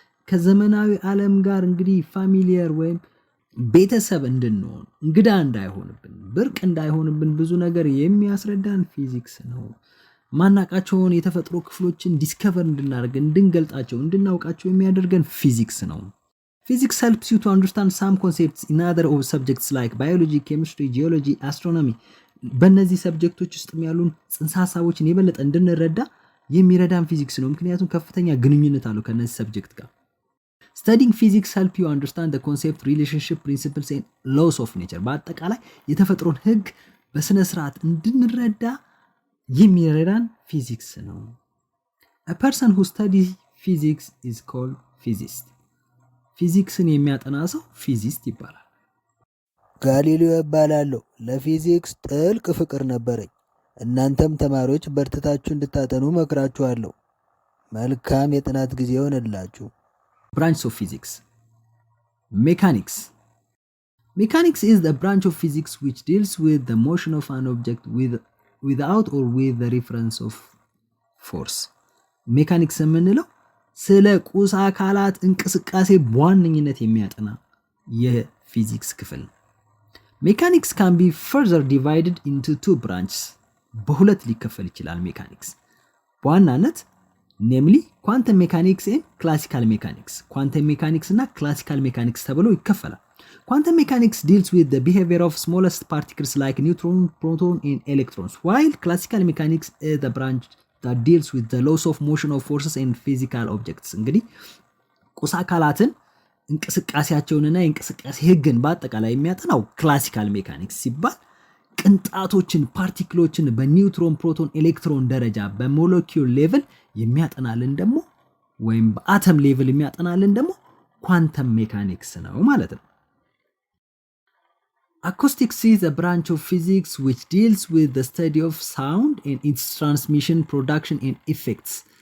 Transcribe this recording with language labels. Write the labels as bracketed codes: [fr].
[am] ከዘመናዊ ዓለም ጋር እንግዲህ ፋሚሊየር ወይም ቤተሰብ እንድንሆን፣ እንግዳ እንዳይሆንብን፣ ብርቅ እንዳይሆንብን ብዙ ነገር የሚያስረዳን ፊዚክስ ነው። ማናቃቸውን የተፈጥሮ ክፍሎችን ዲስከቨር እንድናደርግ፣ እንድንገልጣቸው፣ እንድናውቃቸው የሚያደርገን ፊዚክስ ነው። [en] Physics helps you to understand some concepts in other subjects like biology, chemistry, geology, astronomy. [am] በእነዚህ ሰብጀክቶች ውስጥ ያሉን ጽንሰ ሐሳቦችን የበለጠ እንድንረዳ የሚረዳን ፊዚክስ ነው። ምክንያቱም ከፍተኛ ግንኙነት አለው ከነዚህ ሰብጀክት ጋር። [en] studying physics help you understand the concept, relationship, principles and laws of nature [am] በአጠቃላይ የተፈጥሮን ህግ በስነ ስርዓት እንድንረዳ የሚረዳን ፊዚክስ ነው። [en] a person who studies physics is called physicist [am] ፊዚክስን የሚያጠና ሰው ፊዚስት ይባላል። ጋሊሌዮ እባላለሁ። ለፊዚክስ ጥልቅ ፍቅር ነበረኝ። እናንተም ተማሪዎች በርትታችሁ እንድታጠኑ መክራችኋለሁ። መልካም የጥናት ጊዜ ይሆንላችሁ። [en] Branch of physics. Mechanics. Mechanics is the branch of physics which deals with the motion of an object without or with the reference of force. [am] ሜካኒክስ የምንለው ስለ ቁስ አካላት እንቅስቃሴ በዋነኝነት የሚያጠና የፊዚክስ ክፍል ነው። ሜካኒክስ [en] can be further divided into two branches. [am] በሁለት ሊከፈል ይችላል ሜካኒክስ በዋናነት [en] namely quantum mechanics and classical mechanics. Quantum mechanics እና classical mechanics [am] ተብለው ይከፈላል። [en] Quantum mechanics deals with the behavior of smallest particles like neutron, proton and electrons, while classical mechanics is the branch that deals with the laws of motion of forces and physical objects. [am] እንግዲህ ቁስ አካላትን እንቅስቃሴያቸውንና የእንቅስቃሴ ህግን በአጠቃላይ የሚያጠናው ክላሲካል ሜካኒክስ ሲባል ቅንጣቶችን ፓርቲክሎችን በኒውትሮን ፕሮቶን ኤሌክትሮን ደረጃ በሞለኪውል ሌቭል የሚያጠናልን ደግሞ ወይም በአተም ሌቭል የሚያጠናልን ደግሞ ኳንተም ሜካኒክስ ነው ማለት ነው። [en] Acoustics is a branch of physics which deals with the study of sound and its transmission, production and effects.